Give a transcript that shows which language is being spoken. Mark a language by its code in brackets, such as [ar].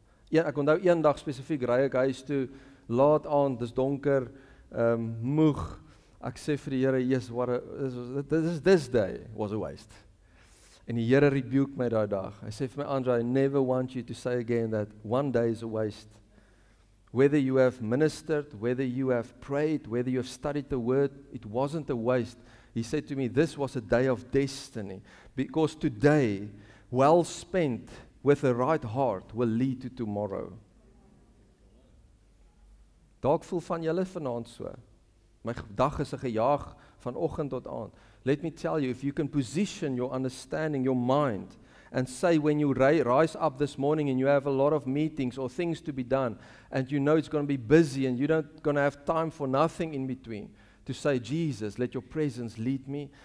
[af] Ek onthou een dag spesifiek ry ek huis toe, laat aand, dis donker, moeg. Ek sê vir die Here, [en] yes, this day was a waste. [af] En die Here rebuke my daai dag. Hy sê vir my, [en] Andre, I never want you to say again that one day is a waste. Whether you have ministered, whether you have prayed, whether you have studied the word, it wasn't a waste. He said to me, this was a day of destiny, because today, well spent with a right heart, will lead to tomorrow. [af] Dalk voel van julle vanaand so. My dag is 'n gejaag van oggend tot aand. [en] Let me tell you, if you can position your understanding, your mind, and say when you rise up this morning and you have a lot of meetings or things to be done, and you know it's going to be busy and you're not going to have time for nothing in between, to say, Jesus, let your presence lead me.